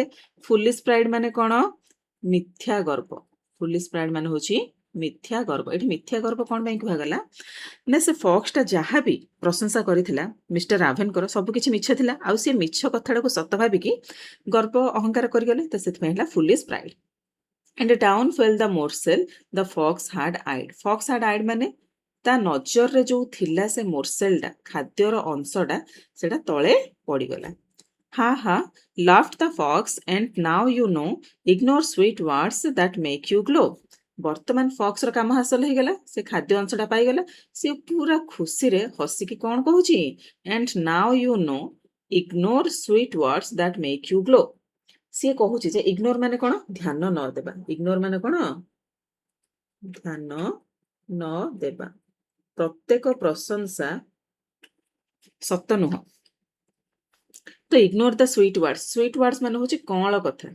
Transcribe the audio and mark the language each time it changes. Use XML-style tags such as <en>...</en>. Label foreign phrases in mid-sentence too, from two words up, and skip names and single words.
<en>foolish pride</en> <or>ମାନେ କ'ଣ? ମିଥ୍ୟା ଗର୍ବ।</or> <en>foolish pride</en> <or>ମାନେ ହେଉଛି ମିଥ୍ୟା ଗର୍ବ। ଏଠି ମିଥ୍ୟା ଗର୍ବ କ'ଣ ପାଇଁ କୁହାଗଲା ନା ସେ ଫକ୍ସଟା ଯାହା ବି ପ୍ରଶଂସା କରିଥିଲା ମିଷ୍ଟର ରାଭେନଙ୍କର ସବୁ କିଛି ମିଛ ଥିଲା, ଆଉ ସେ ମିଛ କଥାଟାକୁ ସତ ଭାବିକି ଗର୍ବ ଅହଙ୍କାର କରିଗଲେ, ତ ସେଥିପାଇଁ ହେଲା</or> <en>foolish pride. And down fell the morsel the fox had eyed. Fox had eyed</en> <or>ମାନେ ତା ନଜରରେ ଯୋଉ ଥିଲା ସେ ମୋର୍ସେଲଟା, ଖାଦ୍ୟର ଅଂଶଟା, ସେଟା ତଳେ ପଡ଼ିଗଲା।</or> <en>Ha ha, laughed the fox, and now you know, ignore sweet words that make you glow.</en> <or>ବର୍ତ୍ତମାନ ଫକ୍ସର କାମ ହାସଲ ହେଇଗଲା, ସେ ଖାଦ୍ୟ ଅଂଶଟା ପାଇଗଲା। ସେ ପୁରା ଖୁସିରେ ହସିକି କ'ଣ କହୁଛି?</or> <en>And now you know, ignore sweet words that make you glow.</en> <or>ସିଏ କହୁଛି ଯେ ଇଗ୍ନୋର ମାନେ କ'ଣ? ଧ୍ୟାନ ନ ଦେବା। ଇଗ୍ନୋର ମାନେ କ'ଣ? ଧ୍ୟାନ ନ ଦେବା। ପ୍ରତ୍ୟେକ ପ୍ରଶଂସା ସତ ନୁହଁ। ତ</or> <en>ignore the sweet words. sweet words</en> <or>ମାନେ ହେଉଛି କଅଁଳ କଥା।</or>